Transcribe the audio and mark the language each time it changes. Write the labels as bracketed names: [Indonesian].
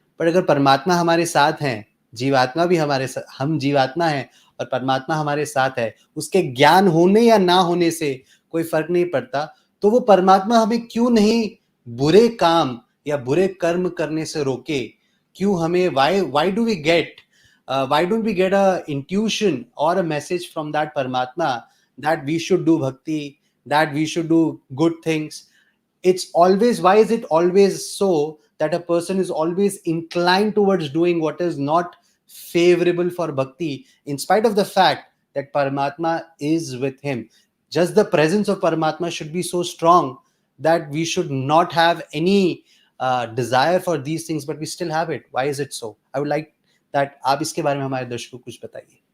[Hindi] पर अगर परमात्मा हमारे साथ हैं, जीवात्मा भी हम जीवात्मा हैं और परमात्मा हमारे साथ है, उसके ज्ञान होने या ना होने से कोई फर्क नहीं पड़ता, तो वो परमात्मा हमें क्यों नहीं बुरे काम या बुरे कर्म करने से रोके? क्यों हमें [English] why do we get why don't we get a intuition or a message from that Paramatma that we should do bhakti, that we should do good things? It's always, why is it always so that a person is always inclined towards doing what is not favorable for bhakti, in spite of the fact that Paramatma is with him? Just the presence of Paramatma should be so strong that we should not have any desire for these things, but we still have it. Why is it so? I would like that [Hindi] आप इसके बारे में हमारे दर्शकों को कुछ बताइए।